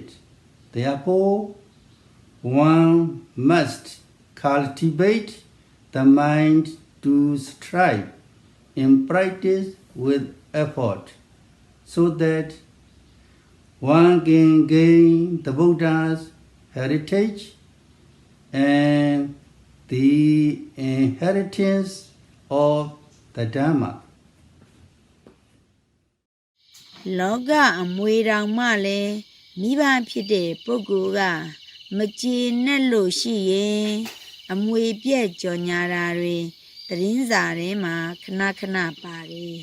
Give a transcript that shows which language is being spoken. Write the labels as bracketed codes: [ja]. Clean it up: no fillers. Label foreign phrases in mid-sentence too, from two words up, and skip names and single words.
[en] Therefore, one must cultivate the mind to strive in practice with effort, so that one can gain the Buddha's heritage and the inheritance of the Dhamma. [my] လောကအမွေတောင်မှလည်းမိဘဖြစ်တဲ့ပုဂ္ဂိုလ်ကမကျေနပ်လို့ရှိရင်အမွေပြည့်ကြော်ညာတာတွေသတင်းစာထဲမှာခဏခဏပါတယ်